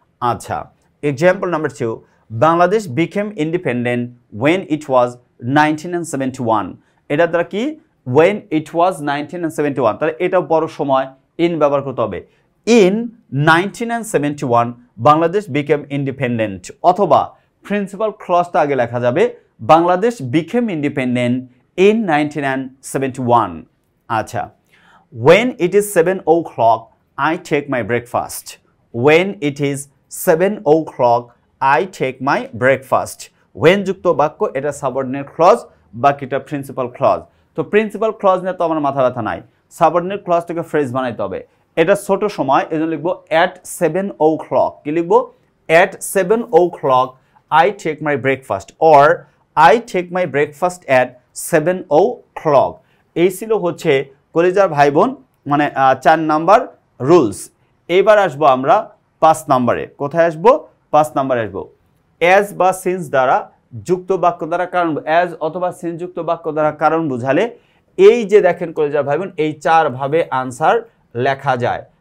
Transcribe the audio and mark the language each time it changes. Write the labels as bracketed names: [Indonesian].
[English] আচ্ছা, example number 2, Bangladesh became independent when it was 1971, [Bangla] এটার দ্বারা কি [English] when it was 1971, [Bangla] তাহলে এটা বড় সময়, ইন ব্যবহার করতে হবে। [English] in 1971 Bangladesh became independent, [Bangla] অথবা প্রিন্সিপাল ক্লজটা আগে লেখা যাবে [English] Bangladesh became independent in 1971। আচ্ছা, when it is 7 o'clock I take my breakfast, when it is 7 o'clock I take my breakfast, when [Bangla] যুক্ত বাক্য এটা সাবঅর্ডিনেট ক্লজ, বাকিটা প্রিন্সিপাল ক্লজ। তো প্রিন্সিপাল ক্লজ নিয়ে তো আমার মাথা ব্যথা নাই, সাবঅর্ডিনেট ক্লজটাকে ফ্রেজ বানাইতে হবে। এটা ছোট সময়, এজন্য লিখবো [English] at 7 o'clock, [Bangla] কি লিখবো? [English] at 7 o'clock I take my breakfast, or I take my breakfast at 7 o'clock। [Bangla] এই ছিল হচ্ছে কলেজার ভাই বোন মানে 4 নাম্বার রুলস। এবার আসবো আমরা 5 নাম্বারে। কোথায় আসবো? 5 নাম্বারে আসবো অ্যাজ বা সিন্স দ্বারা যুক্ত বাক্য দ্বারা কারণ, অ্যাজ অথবা সিন্স যুক্ত বাক্য দ্বারা কারণ বুঝালে এই যে দেখেন কলেজার ভাই বোন, এই 4 ভাবে আনসার লেখা যায়।